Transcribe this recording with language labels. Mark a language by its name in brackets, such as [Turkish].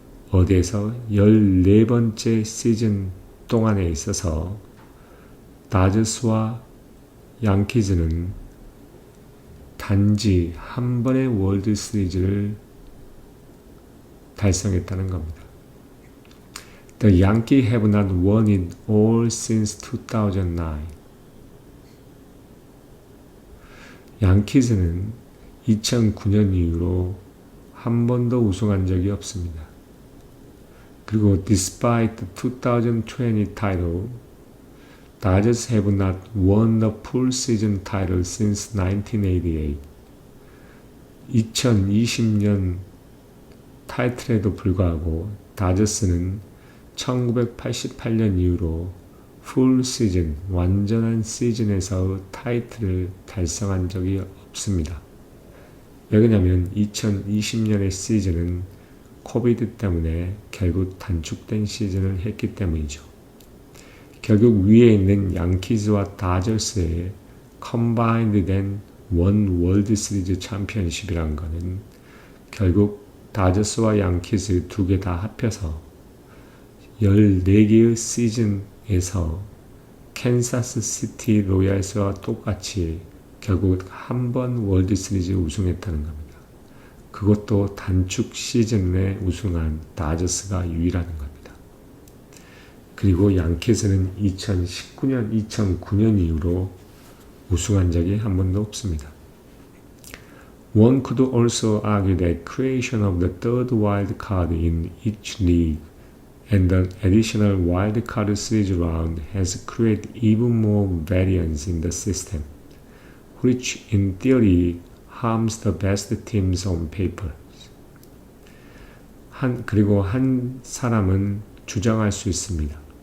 [Korean] 어디에서 14번째 시즌 동안에 있어서 다저스와 양키즈는 단지 한 번의 월드 시리즈를 달성했다는 겁니다. [English] The Yankees have not won it all since 2009. [Korean] 양키즈는 2009년 이후로 한 번도 우승한 적이 없습니다. 그리고 [English] despite the 2020 title, Dodgers have not won the full season title since 1988. [Korean] 2020년 타이틀에도 불구하고 다저스는 1988년 이후로 풀 시즌, 완전한 시즌에서 타이틀을 달성한 적이 없습니다. 왜 그러냐면 2020년의 시즌은 코비드 때문에 결국 단축된 시즌을 했기 때문이죠. 결국 위에 있는 양키즈와 다저스의 컴바인드 된 원 월드 시리즈 챔피언십이란 거는 결국 다저스와 양키즈 두 개 다 합해서 14개의 시즌에서 캔사스 시티 로얄스와 똑같이 결국 한 번 월드 시리즈 우승했다는 겁니다. 그것도 단축 시즌에 우승한 다저스가 유일한 겁니다. 그리고 양키즈는 2009년 이후로 우승한 적이 한 번도 없습니다. [English] One could also argue that creation of the third wild card in each league and the additional wild card series round has created even more variance in the system, which in theory harms the best teams on paper. [Korean] 그리고 한 사람은 주장할 수 있습니다.